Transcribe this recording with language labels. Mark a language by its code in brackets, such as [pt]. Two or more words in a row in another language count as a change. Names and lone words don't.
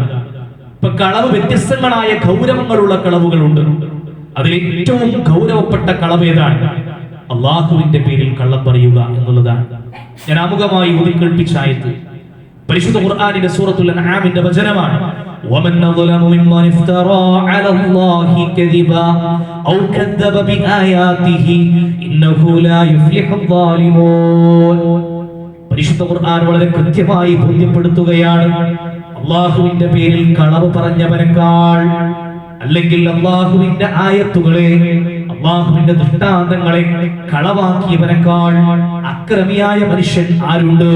[ml] ഇപ്പൊ കളവ് വ്യത്യസ്തങ്ങളായ ഗൗരവങ്ങളുള്ള കളവുകളുണ്ട്. അതിൽ ഏറ്റവും ഗൗരവപ്പെട്ട കളവ് ഏതാണ്? അള്ളാഹുവിന്റെ പേരിൽ കള്ളം പറയുക എന്നുള്ളതാണ്. ഞാൻ ആമുഖമായി ഉദിക്കൽപ്പിച്ച ആയത്ത് പരിശുദ്ധ ഖുർആനിന്റെ സൂറത്തുൽ അൻആമിന്റെ വചനമാണ്. [ar] ومن أظلم ممن افترى على الله كذبا أو كذب بآياته إنه لا يفلح الظالمون. [ml] പരിശുദ്ധ ഖുർആൻ വളരെ കൃത്യമായി ബോധ്യപ്പെടുത്തുകയാണ്, അല്ലാഹുവിന്റെ പേരിൽ കളവ് പറഞ്ഞവനേക്കാൾ, അല്ലെങ്കിൽ അല്ലാഹുവിന്റെ ആയത്തുകളെ, അല്ലാഹുവിന്റെ ദൃഷ്ടാന്തങ്ങളെ കളവാക്കിയവനേക്കാൾ അക്രമിയായ മനുഷ്യൻ ആരുണ്ട്?